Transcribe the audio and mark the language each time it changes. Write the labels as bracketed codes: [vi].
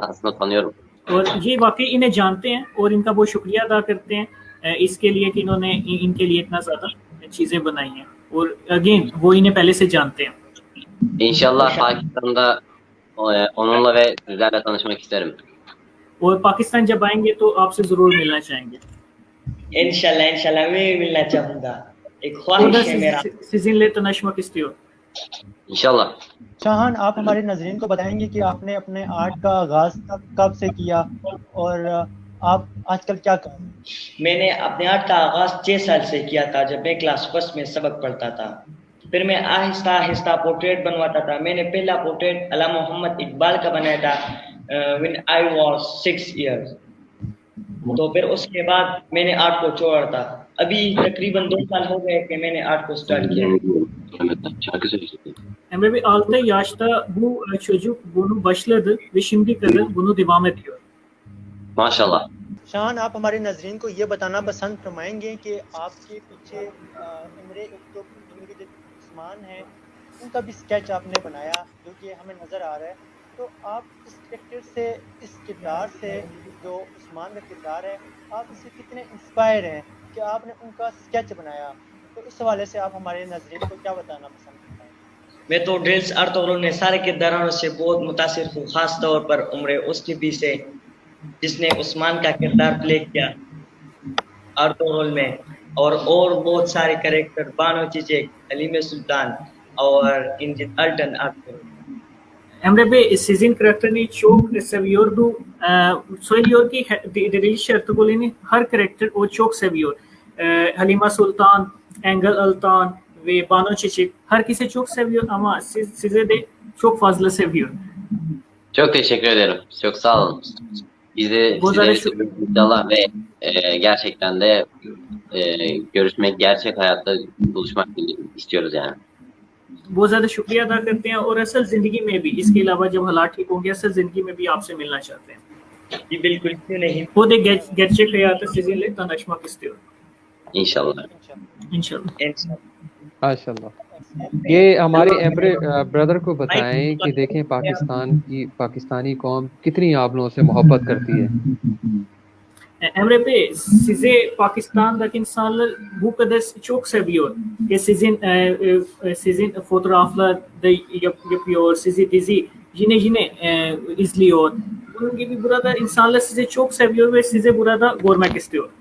[tr] Aslında tanıyorum. [hi] और ये वाकई इन्हें जानते हैं और इनका बहुत शुक्रिया अदा करते हैं इसके लिए कि इन्होंने इनके लिए इतना ज़्यादा चीज़ें बनाई हैं और अगेन वो इन्हें पहले से जानते हैं. [tr] İnşallah Pakistan'da onunla ve sizlerle tanışmak isterim. [hi] और पाकिस्तान जब आएंगे तो आपसे ज़रूर मिलना चाहेंगे. इंशाल्लाह मैं भी मिलना चाहूँगा. एक ख्वाहिश है मेरा. [tr] Sizinle tanışmak istiyor. İnşallah. [hi] शाहान, आप हमारे नजरीन को बताएंगे कि आपने अपने आर्ट का आगाज कब से किया और आप आजकल क्या कर रहे हैं? मैंने अपने आर्ट का आगाज 6 साल से किया था जब मैं क्लास 1 में सबक पढ़ता था. फिर मैं आहिस्ता आहिस्ता पोर्ट्रेट बनवाता था. मैंने पहला पोर्ट्रेट अला मोहम्मद इकबाल का बनाया था [en] When I was 6 years. [hi] तो फिर उसके बाद मैंने आर्ट को छोड़ा था. अभी तकरीबन 2 साल हो गए कि मैंने आर्ट को स्टार्ट किया. [tr] Şarkı söyleyecektim. Emre Bey 6 yaşta bu çocuk bunu başladı ve şimdi kadar bunu devam ediyor. Maşallah. [hi] शाहान, आप हमारे नजरीन को ये बताना पसंद फरमाएंगे कि आपके पीछे इमरे इनके जो उस्मान है उनका भी स्केच आपने बनाया जो कि हमें नज़र आ रहा है. तो आप इस कैरेक्टर से, इस किरदार से, जो उस्मान का किरदार है, आप इससे कितने इंस्पायर हैं कि आपने उनका स्केच बनाया? तो इस हवाले से आप हमारे नजरीन को क्या बताना पसंद करते हैं? मैं तो ड्रिल्स अर्तुगरुल ने सारे किरदारों से बहुत मुतासिर हूँ, खास तौर पर उम्र उसकी भी से जिसने उस्मान का किरदार प्ले किया अर्तुगरुल में, और बहुत सारे कैरेक्टर बानो चीचे, हलीम सुल्तान और engine Alton Ertuğrul. [tr] Emre Bey sizin karakterini çok seviyordu. Söylüyor ki Diriliş Ertuğrul'un her karakter o çok seviyor. Halima Sultan, Engel Altan ve Banu Çiçek herkese çok seviyor ama size de çok fazla seviyor. Çok teşekkür ederim. Çok sağ olun. Biz de sizleri seviyoruz inşallah ve gerçekten de görüşmek, gerçek hayatta buluşmak istiyoruz yani. [hi] बहुत ज़्यादा शुक्रिया अदा करते हैं और असल ज़िंदगी में भी, इसके अलावा जब हालात ठीक होंगे असल ज़िंदगी में भी आपसे मिलना चाहते हैं. जी बिल्कुल, क्यों नहीं. [tr] Bu da gerçek hayatta sizinle tanışmak istiyor. İnşallah. [hi] इंशाल्लाह. माशाल्लाह. ये हमारे एमरे ब्रदर को बताएं कि देखें पाकिस्तानी कौम कितनी आप लोगों से मोहब्बत करती है. [tr] Emre Bey, sizi Pakistan'daki insanlar bu kadar çok seviyor ki sizin fotoğraflar da yapıyor, sizi dizi yine izliyor. Bunun gibi burada insanlar sizi çok seviyor ve sizi burada görmek istiyor.